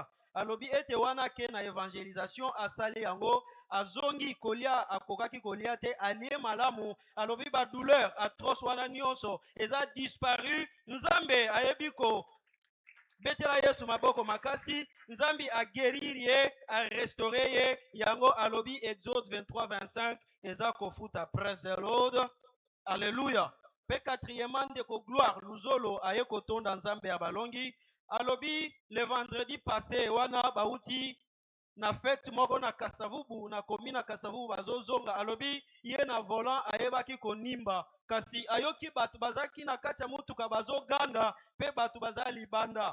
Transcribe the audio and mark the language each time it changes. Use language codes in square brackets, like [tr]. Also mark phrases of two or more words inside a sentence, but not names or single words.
[ln] Alobi ete wana ke na évangélisation asali yango azongi kolia akokaki kolia te alie malamu alobi ba [fr] douleur atroce [ln] wana nyonso eza disparu. Nzambe ayebi ko betela Yesu maboko makasi. Nzambi a guérir ye, a restaurer ye. Yango alobi Exode 23:25 eza kofuta. [en] Praise the Lord. [fr] Alléluia. [ln] Pe quatrièmement de ko gloire luzolo aye kotonda Nzambe ya balongi alobi [fr] le vendredi passé [ln] wana bauti na fête moko na Kasavubu na komi na Kasavubu bazozonga alobi ye na volant ayebaki konimba kasi ayoki batu bazaki na kati ya mutuka bazoganga pe batu bazali banda.